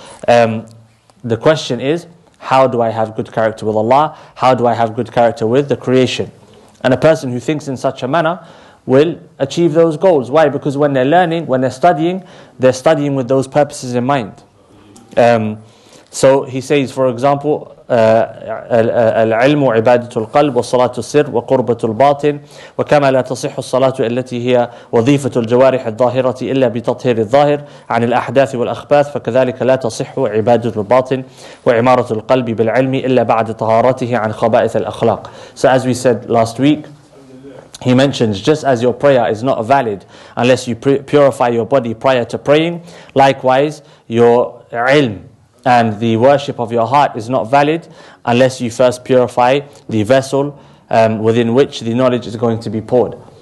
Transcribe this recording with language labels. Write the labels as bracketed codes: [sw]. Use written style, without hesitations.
[en] The question is, how do I have good character with Allah? How do I have good character with the creation? And a person who thinks in such a manner will achieve those goals. Why? Because when they're learning, when they're studying with those purposes in mind. So he says, for example, [ar] العلم عبادة القلب وصلاة السر وقربة الباطن وكما لا تصح الصلاة التي هي وظيفة الجوارح الظاهرة إلا بتطهير الظاهر عن الأحداث والأخباث فكذلك لا تصح عبادة الباطن وعمارة القلب بالعلم إلا بعد طهارته عن خبائث الأخلاق. [en] So as we said last week, he mentions, just as your prayer is not valid unless you purify your body prior to praying, likewise your ilm and the worship of your heart is not valid unless you first purify the vessel within which the knowledge is going to be poured.